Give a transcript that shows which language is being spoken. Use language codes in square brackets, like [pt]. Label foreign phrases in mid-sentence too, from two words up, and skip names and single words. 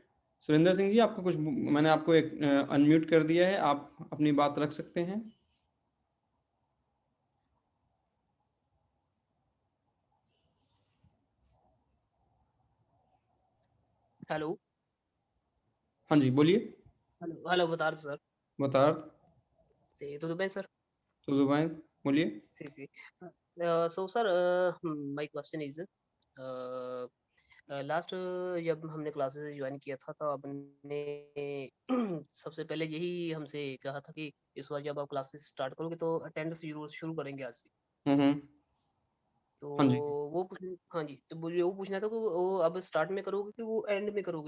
[hi] सुरेंद्र सिंह जी आपको कुछ मैंने आपको एक अनम्यूट कर दिया है, आप अपनी बात रख सकते हैं। हेलो। हाँ जी, बोलिए। हेलो हेलो, [pt] boa tarde, sir. Boa tarde, Sim, tudo bem, sir? tudo bem? बोलिए। Sim, sim. [en] So, sir, my question is, [hi] लास्ट जब हमने [en] classes join [hi] किया था तो आपने सबसे पहले यही हमसे कहा था कि इस बार जब आप [en] classes start [hi] करोगे तो अटेंडेंस जरूर शुरू करेंगे आज से। हुँ। तो हाँ जी। वो पूछना, हाँ जी, तो मुझे वो पूछना था कि वो अब स्टार्ट में करोगे कि वो एंड में करोगे?